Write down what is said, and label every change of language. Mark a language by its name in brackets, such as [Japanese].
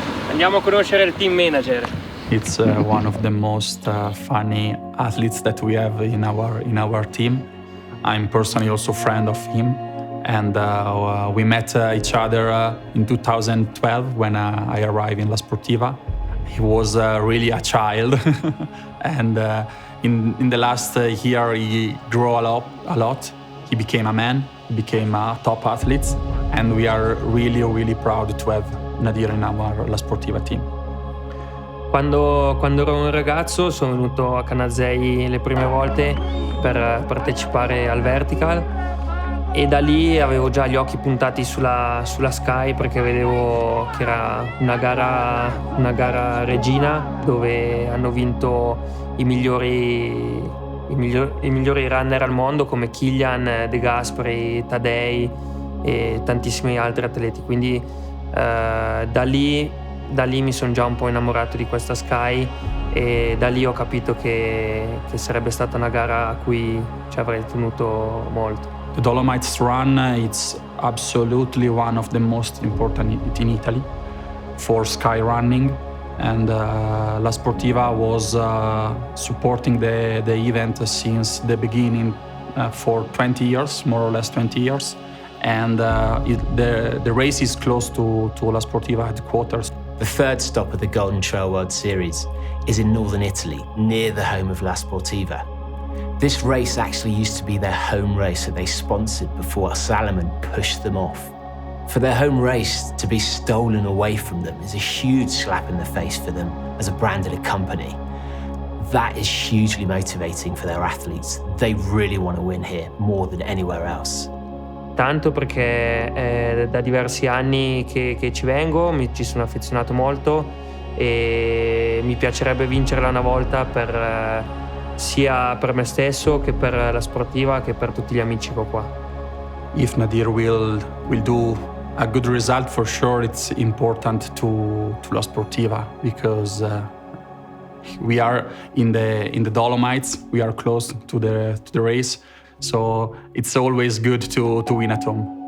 [Italian] Andiamo a conoscere il team manager. [English] It's one of the most funny athletes that we have in our team. I'm personally also a friend of him, and we met each other in 2012 when I arrived in La Sportiva. He was really a child, and in the last year he grew a lot. He became a man, he became a top athlete, and we are really proud to have Nadir in our La Sportiva team. [Italian] Quando ero un ragazzo sono venuto a Canazei le prime volte per partecipare al Vertical e da lì avevo già gli occhi puntati sulla Sky perché vedevo che era una gara regina dove hanno vinto i migliori runner al mondo come Kilian, De Gasperi, Tadei e tantissimi altri atleti, quindi da lì mi sono già un po' innamorato di questa Sky e da lì ho capito che sarebbe stata una gara a cui ci avrei tenuto molto. [English] The Dolomites Run it's absolutely one of the most important in Italy for sky running. And La Sportiva was supporting the event since the beginning for 20 years, more or less 20 years. And the race is close to La Sportiva headquarters. The third stop of the Golden Trail World Series is in northern Italy, near the home of La Sportiva. This race actually used to be their home race that they sponsored before Salomon pushed them off. For their home race to be stolen away from them is a huge slap in the face for them as a branded company. That is hugely motivating for their athletes. They really want to win here more than anywhere else. [Italian] Tanto perché è da diversi anni che ci vengo, ci sono affezionato molto e mi piacerebbe vincerla una volta sia per me stesso che per la Sportiva che per tutti gli amici che ho qua. [English] If Nadir will do a good result, for sure it's important to La Sportiva because we are in the Dolomites, we are close to the race, so it's always good to win at home.